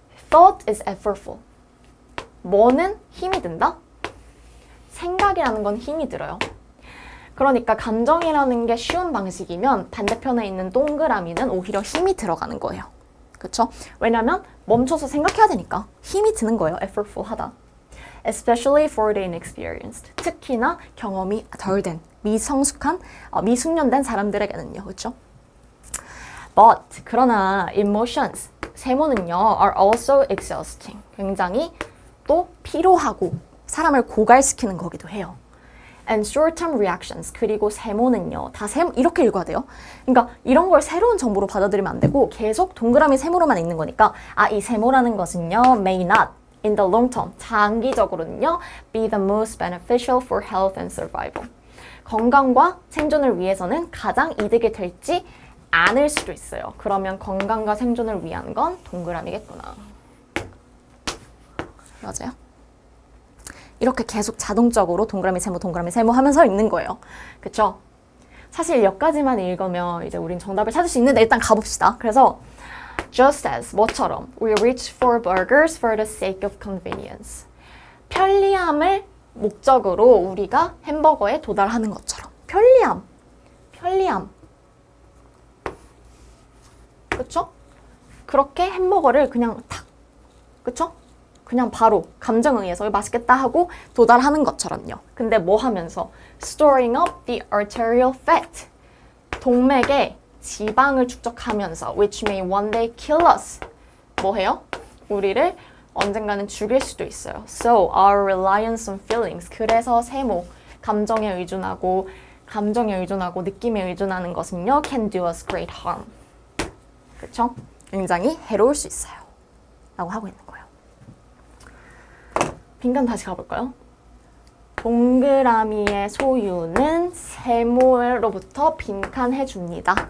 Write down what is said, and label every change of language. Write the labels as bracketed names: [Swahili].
[English] Thought is effortful. [Korean] 뭐는 힘이 든다? 생각이라는 건 힘이 들어요. 그러니까 감정이라는 게 쉬운 방식이면 반대편에 있는 동그라미는 오히려 힘이 들어가는 거예요. 그쵸? 왜냐면 멈춰서 생각해야 되니까 힘이 드는 거예요. effortful 하다. [English] Especially for the inexperienced. [Korean] 특히나 경험이 덜 된, 미성숙한, 미숙련된 사람들에게는요. 그쵸? [English] But, [Korean] 그러나 [English] emotions, [Korean] 세모는요, [English] are also exhausting. [Korean] 굉장히 또 피로하고 사람을 고갈시키는 거기도 해요. [English] And short-term reactions, [Korean] 그리고 세모는요, 다 이렇게 읽어야 돼요. 그러니까 이런 걸 새로운 정보로 받아들이면 안 되고 계속 동그라미 세모로만 읽는 거니까 이 세모라는 것은요, [English] may not, in the long term, [Korean] 장기적으로는요, [English] be the most beneficial for health and survival. [Korean] 건강과 생존을 위해서는 가장 이득이 될지 않을 수도 있어요. 그러면 건강과 생존을 위한 건 동그라미겠구나. 맞아요? 이렇게 계속 자동적으로 동그라미 세모 하면서 읽는 거예요. 그쵸? 사실 여기까지만 읽으면 이제 우린 정답을 찾을 수 있는데 일단 가봅시다. 그래서 [English] just as, [Korean] 뭐처럼 [English] we reach for burgers for the sake of convenience. [Korean] 편리함을 목적으로 우리가 햄버거에 도달하는 것처럼. 편리함. 그쵸? 그렇게 햄버거를 그냥 탁, 그쵸? 그냥 바로 감정에 의해서 맛있겠다 하고 도달하는 것처럼요. 근데 뭐 하면서? [English] Storing up the arterial fat. [Korean] 동맥에 지방을 축적하면서 [English] which may one day kill us. [Korean] 뭐 해요? 우리를 언젠가는 죽일 수도 있어요. [English] So our reliance on feelings. [Korean] 그래서 세모, 감정에 의존하고 느낌에 의존하는 것은요, [English] can do us great harm. [Korean] 그쵸? 굉장히 해로울 수 있어요. 라고 하고 있는 거예요. 빈칸 다시 가볼까요? 동그라미의 소유는 세모로부터 빈칸해줍니다.